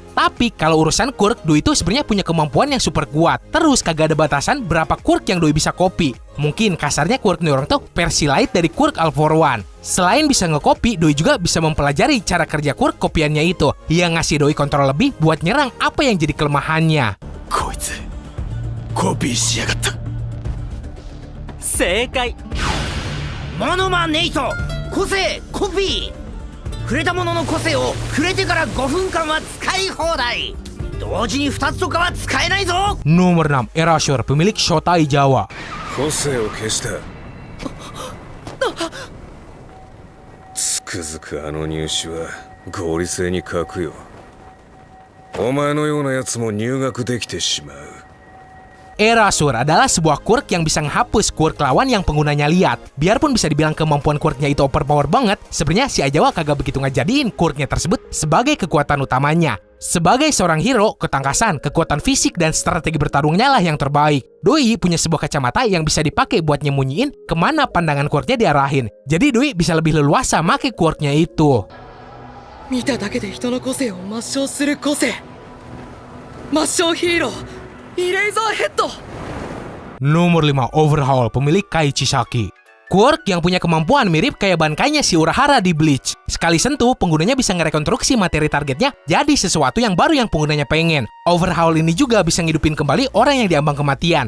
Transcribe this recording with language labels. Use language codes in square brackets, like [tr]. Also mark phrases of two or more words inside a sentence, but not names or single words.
[id] Tapi kalau urusan quirk, Doi itu sebenarnya punya kemampuan yang super kuat. Terus kagak ada batasan berapa quirk yang Doi bisa copy. Mungkin kasarnya quirk nih orang tuh versi light dari quirk All for One. Selain bisa nge-copy, Doi juga bisa mempelajari cara kerja quirk kopiannya itu, yang ngasih Doi kontrol lebih buat nyerang apa yang jadi kelemahannya. [ja] こいつコピーしやがった。正解。モノマネイト個性コピー。触れたものの個性を触れてから5分間は使い放題。同時に2つとかは使えないぞ。 [id] Nomor 6, Erasure, pemilik Shotai Jawa. [ja] 個性を消した。つくづくあの入試は合理性に欠くよ。お前のようなやつも入学できてしまう。 [id] Erasure adalah sebuah quirk yang bisa menghapus quirk lawan yang penggunanya lihat. Biarpun bisa dibilang kemampuan quirknya itu overpower banget, sebenarnya si Aizawa kagak begitu ngejadiin quirknya tersebut sebagai kekuatan utamanya. Sebagai seorang hero, ketangkasan, kekuatan fisik, dan strategi bertarungnya lah yang terbaik. Doi punya sebuah kacamata yang bisa dipakai buat nyembunyiin kemana pandangan quirknya diarahin. Jadi Doi bisa lebih leluasa make quirknya itu. [ja] 見ただけで人の個性を抹消する個性抹消ヒーローイレイザーヘッド [id] Nomor 5, Overhaul, pemilik Kai Chisaki. Quirk yang punya kemampuan mirip kayak bankainya si Urahara di Bleach. Sekali sentuh, penggunanya bisa ngerekonstruksi materi targetnya jadi sesuatu yang baru yang penggunanya pengen. Overhaul ini juga bisa ngidupin kembali orang yang diambang kematian.